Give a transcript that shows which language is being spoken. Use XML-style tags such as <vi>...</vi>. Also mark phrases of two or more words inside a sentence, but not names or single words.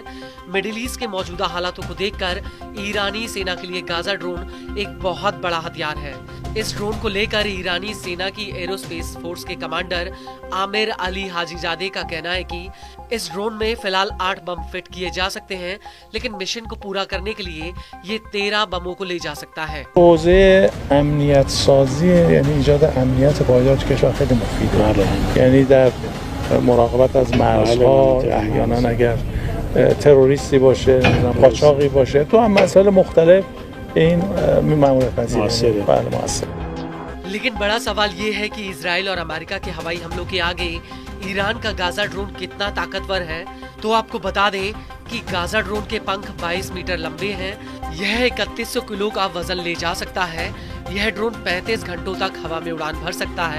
<hi>मिडिल ईस्ट के मौजूदा हालातों को देखकर ईरानी सेना के लिए गाजा ड्रोन एक बहुत बड़ा हथियार है। इस ड्रोन को लेकर ईरानी सेना की</hi> <en>aerospace force</en> <hi>के कमांडर आमिर अली हाजीजादे का कहना है कि इस ड्रोन में फिलहाल 8 बम फिट किए जा सकते हैं, लेकिन मिशन को पूरा करने के लिए ये 13 बमों को ले जा सकता है।</hi> <fa>امنیت سازی یعنی ایجاد امنیت پایدار کشور خیلی مفیده. یعنی در مراقبت از مرزها احیانا اگر تروریستی باشه، قاچاقی باشه، تو هم مسائل مختلف این مأموریت پذیره. بله موثر.</fa> <hi>लेकिन बड़ा सवाल ये है कि इजराइल और अमेरिका के हवाई हमलों के आगे ईरान का गाजा ड्रोन कितना ताकतवर है। तो आपको बता दें कि गाजा ड्रोन के पंख 22 मीटर लंबे हैं। यह 3100 किलो का वजन ले जा सकता है। यह ड्रोन 35 घंटों तक हवा में उड़ान भर सकता है।</hi>